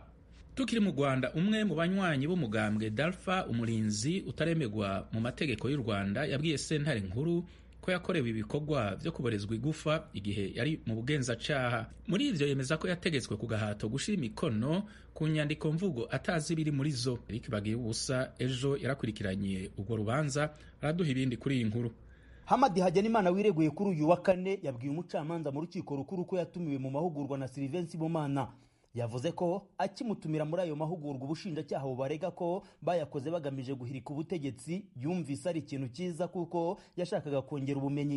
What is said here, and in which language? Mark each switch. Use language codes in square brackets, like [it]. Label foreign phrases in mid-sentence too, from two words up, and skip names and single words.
[rn] Tukiri mu Rwanda, umwe mu banywanyi b'umugambwe Dalfa umurinzi utaremegwa mu mategeko y'u Rwanda yabwiye sentare nkuru ko yakorewe ibikorwa vyo kuborezwa igufa igihe yari mu bugenzacyaha. Muri ivyo yemeza ko yategetswe ku gahato gushira imikono ku nyandiko mvugo atazi biri muri zo. [rw] Eric Bagiyubusa ejo yarakurikiranye urwo rubanza, araduha ibindi kuri iyi nkuru. Hamadi Hagenimana wireguye kuri uyu wa kane yabwiye umucamanza mu rukiko rukuru ko yatumiwe mu mahugurwa na Sylvain Sibomana. Yavuze ko akimutumira muri ayo mahugurwa ubushinjacyaha bubarega ko bayakoze bagamije guhirika ubutegetsi yumvise ari ikintu cyiza kuko yashakaga kongera ubumenyi.